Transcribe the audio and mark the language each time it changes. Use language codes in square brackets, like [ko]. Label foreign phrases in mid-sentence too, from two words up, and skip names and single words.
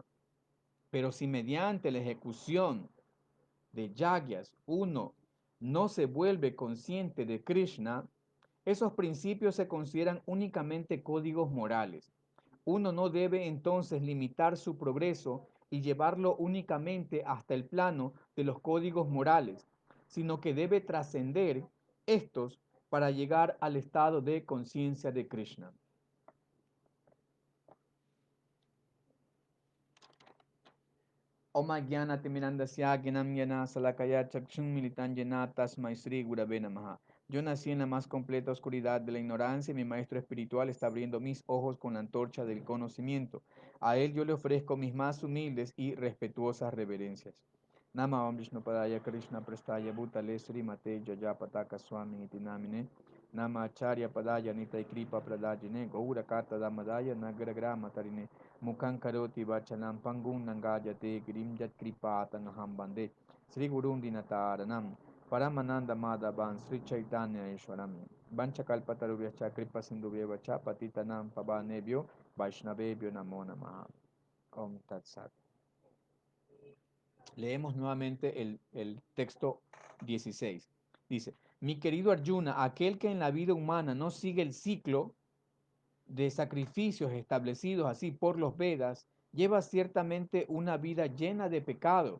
[es] Pero si mediante la ejecución de yagyas uno no se vuelve consciente de Krishna, esos principios se consideran únicamente códigos morales. Uno no debe entonces limitar su progreso y llevarlo únicamente hasta el plano de los códigos morales, sino que debe trascender estos para llegar al estado de conciencia de Krishna. [sa] Om Jnana-timirandasya Jnanam Jnana Salakaya Chakshun Militan Jnana Tasmai Sri Gurave Namaha. [es] Yo nací en la más completa oscuridad de la ignorancia y mi maestro espiritual está abriendo mis ojos con la antorcha del conocimiento. A él yo le ofrezco mis más humildes y respetuosas reverencias. [sa] Nama Om Vishnu Padaya Krishna Prestaya Bhutale Srimate Jayapataka Swami Iti Namine Nama Acharya Padaya Nitai Kripa Pradajine Gaura Kata Damadaya Nagaragrama Tarine Mukhan Karoti Vachanam Pangun Nangajate Girim Jat Kripa Tangaham Bande Sri Gurun Dinataranam Paramananda Madhavan Sri Chaitanya Ishwaram Vanchakalpatarubhyacha Kripa Sindhubhyevacha Patitanam Pavanebhyo Vaishnavebhyo Namo Namaha Om Tat Sat. [es] Leemos nuevamente el texto 16. Dice, mi querido Arjuna, aquel que en la vida humana no sigue el ciclo de sacrificios establecidos así por los Vedas, lleva ciertamente una vida llena de pecado.